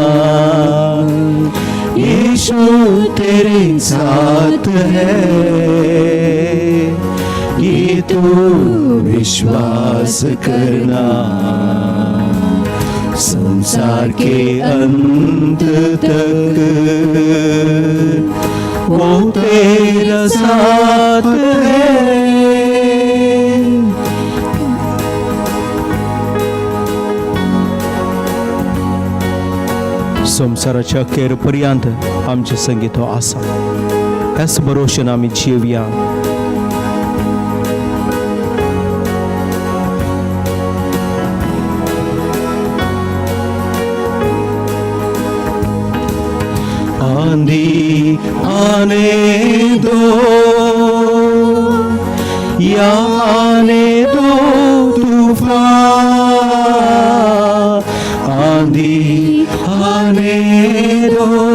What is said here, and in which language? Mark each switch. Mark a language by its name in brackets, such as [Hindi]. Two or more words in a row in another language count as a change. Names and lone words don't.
[Hindi] यीशु तेरे साथ है, ये तू विश्वास करना, संसार के अंत तक वो तेरा साथ है। [Konkani] संसाराच्या अखेरपर्यंत आमचे संगीत आसा, ह्याच भरोशेन आमी जिवया। [Hindi] आंधी आने दो या आने दो तूफान, आंधी आने दो